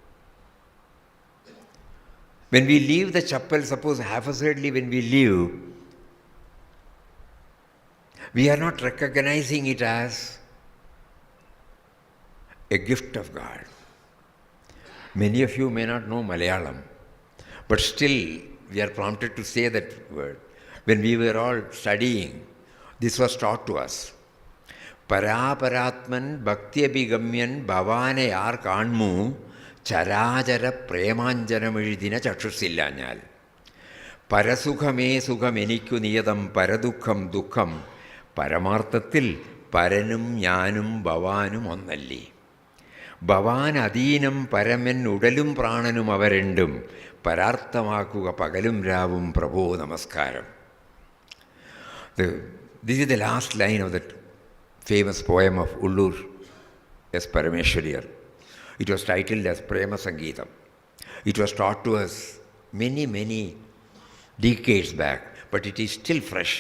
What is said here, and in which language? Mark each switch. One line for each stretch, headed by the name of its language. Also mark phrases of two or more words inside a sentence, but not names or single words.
English: When we leave the chapel, suppose haphazardly when we leave, we are not recognizing it as a gift of God. Many of you may not know Malayalam, but still we are prompted to say that word. When we were all studying, this was taught to us.
Malayalam: പരാപരാത്മൻ ഭക്തി അഭിഗമ്യൻ ഭവാനെ യാർ കണ്മൂ ചരാചര പ്രേമാഞ്ജനം എഴുതിന ചക്ഷുസ്സില്ലാനാൽ. പരസുഖമേ സുഖം എനിക്കു നിയതം പരദുഃഖം ദുഃഖം പരമാർത്ഥത്തിൽ പരനും ഞാനും ഭവാനും ഒന്നല്ലി. ഭവാൻ അധീനം പരമൻ ഉടലും പ്രാണനും അവ രണ്ടും പരാർത്ഥമാക്കുക പകലും രാവും പ്രഭോ നമസ്കാരം.
English: This is the last line of that famous poem of Ullur S. Parameshwariyar. It was titled as Prema Sangeetam. It was taught to us many decades back, but it is still fresh.